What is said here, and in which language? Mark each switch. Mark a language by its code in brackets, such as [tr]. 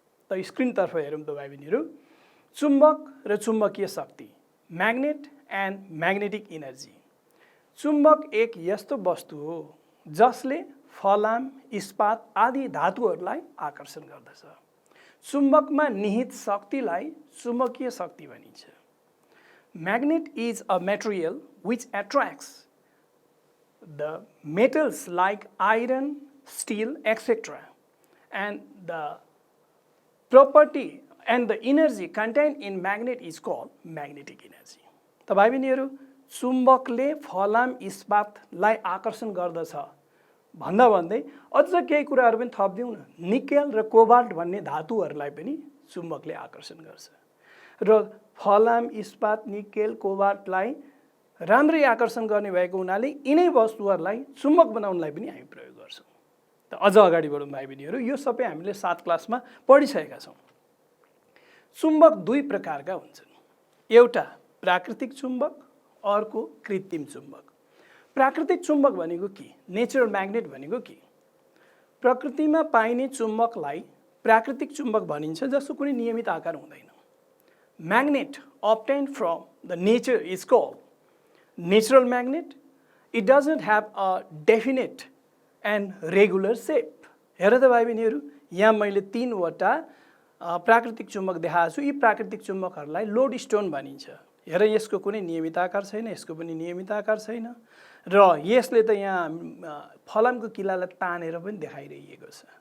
[ne] त स्क्रिनतर्फ हेरौँ त भाइ बहिनीहरू। चुम्बक र चुम्बकीय शक्ति, म्याग्नेट एन्ड म्याग्नेटिक इनर्जी। चुम्बक एक यस्तो वस्तु हो जसले फलाम, इस्पात आदि धातुहरूलाई आकर्षण गर्दछ। चुम्बकमा निहित शक्तिलाई चुम्बकीय शक्ति भनिन्छ। [en] Magnet is a material which attracts the metals like iron, steel, etc. and the property and the energy contained in magnet is called magnetic energy. [ne] त भाइ बहिनीहरू, चुम्बकले फलाम इस्पातलाई आकर्षण गर्दछ भन्दा भन्दै अझ केही कुराहरू पनि थपिदिउँ न। निकेल र कोबाल्ट भन्ने धातुहरूलाई पनि चुम्बकले आकर्षण गर्छ र फलाम, इस्पात, निकेल, कोबाल्टलाई राम्रै आकर्षण गर्ने भएको हुनाले यिनै वस्तुहरूलाई चुम्बक बनाउनलाई पनि हामी प्रयोग गर्छौँ। त अझ अगाडि बढौँ भाइ बहिनीहरू, यो सबै हामीले 7 क्लासमा पढिसकेका छौँ। चुम्बक दुई प्रकारका हुन्छन्, एउटा प्राकृतिक चुम्बक, अर्को कृत्रिम चुम्बक। प्राकृतिक चुम्बक भनेको के, नेचुरल म्याग्नेट भनेको के? प्रकृतिमा पाइने चुम्बकलाई प्राकृतिक चुम्बक भनिन्छ जसको कुनै नियमित आकार हुँदैन। [en] Magnet obtained from the nature is called natural magnet. It doesn't have a definite and regular shape. [ne] हेर त भाइ बहिनीहरू, यहाँ मैले 3 वटा प्राकृतिक चुम्बक देखाएको छु। यी प्राकृतिक चुम्बकहरूलाई लोड स्टोन भनिन्छ। हेर, यसको कुनै नियमित आकार छैन, यसको पनि नियमित आकार छैन र यसले त यहाँ फलामको किलालाई तानेर पनि देखाइरहेको छ।